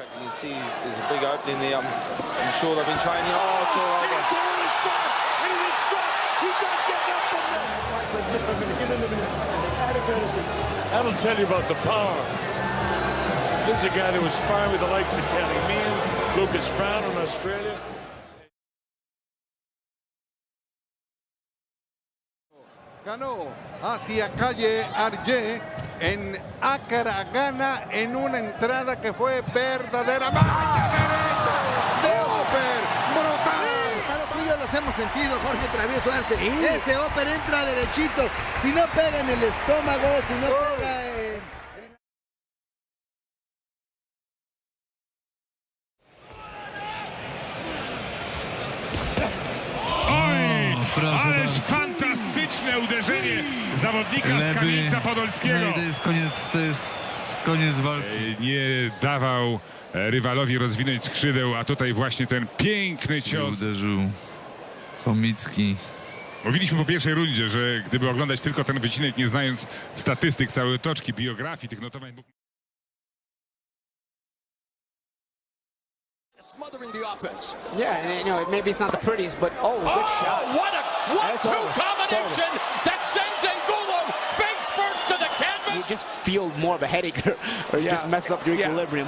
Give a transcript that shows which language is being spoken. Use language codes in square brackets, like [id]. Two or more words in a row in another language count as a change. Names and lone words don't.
[en] You see there's a big opening there. I'm sure they've been training. Oh, it's all over. He's not getting up from there. Just a minute, give him a minute. Out of courtesy. That'll tell you about the power. This is a guy that was sparring with the likes of Kelly Meehan, Lucas Brown in Australia. [es] Ganó hacia Calle Arjé en Ácara, gana en una entrada que fue verdadera de Oper, brutal. Claro, tú y yo los hemos sentido, Jorge Travieso Arce. Sí. Ese Oper entra derechito, si no pega en el estómago, si no pega [pl] Ależ fantastyczne uderzenie zawodnika z Kamieńca Podolskiego. No i to jest koniec walki. Nie dawał rywalowi rozwinąć skrzydeł, a tutaj właśnie ten piękny cios. Uderzył Chomicki. Mówiliśmy po pierwszej rundzie, że gdyby oglądać tylko ten wycinek, nie znając statystyk, całej otoczki, biografii, tych notowań... [en] Smothering the offense. Yeah, and you know, maybe it's not the prettiest, but good shot. What a 1-2 combination that sends Angulo face first to the canvas. You just feel more of a headache, or you just mess up your equilibrium.